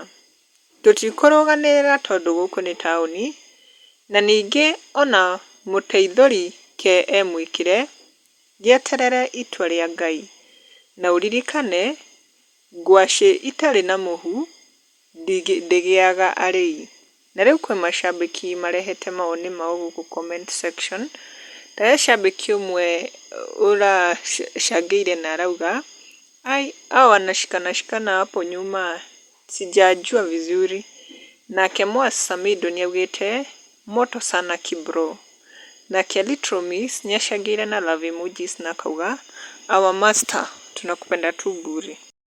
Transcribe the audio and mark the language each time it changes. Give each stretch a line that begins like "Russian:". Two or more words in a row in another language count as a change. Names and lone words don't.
Kikuyu: Tũtikũrũganĩrĩra tondũ gũkũ nĩ taũni na ningĩ ona mũteithũri ke mwĩkire gĩeterere itua rĩa Ngai na ũririkane ngwacĩ itarĩ na mũhu ndĩgĩaga arĩi. Na rĩu kwĩ macambĩki marehete mawoni mao gũkũ
English: comment section.
Kikuyu: Ta shabiki ũmwe ũracangĩire na arauga
Swahili: hao wanashikana hapo nyuma sijajua vizuri.
Kikuyu: Nake Mwasi Samido nĩaugĩte
Swahili: moto sana
Kikuyu: kibro. Nake Little Miss nĩacangĩire na
English: love emojis
Kikuyu: na akauga
English: our master
Swahili: tunakupenda tu bure.